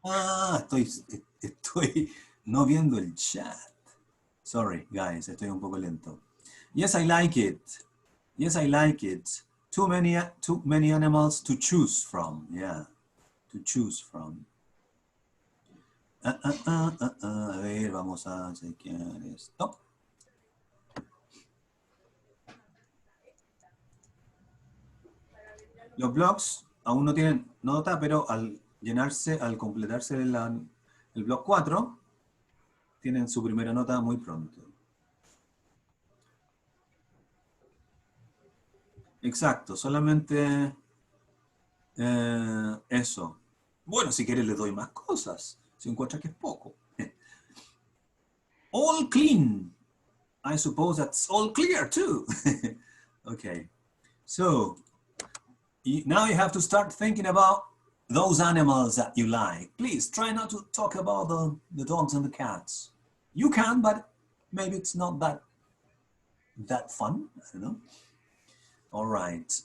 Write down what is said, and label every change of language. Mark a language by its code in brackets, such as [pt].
[es] Ah, estoy no viendo el chat. [en] Sorry, guys, [es] estoy un poco lento. [en] Yes, I like it. Yes, I like it. Too many animals to choose from. Yeah, to choose from. [es] A ver, vamos a chequear esto. Los blogs aún no tienen nota, pero al completarse el blog 4, tienen su primera nota muy pronto. Exacto, solamente eso. Bueno, si quieres le doy más cosas, si encuentras que es poco. [en] All clean. I suppose that's all clear too. Okay, so now you have to start thinking about those animals that you like. Please try not to talk about the dogs and the cats. You can, but maybe it's not that fun. I don't know. All right.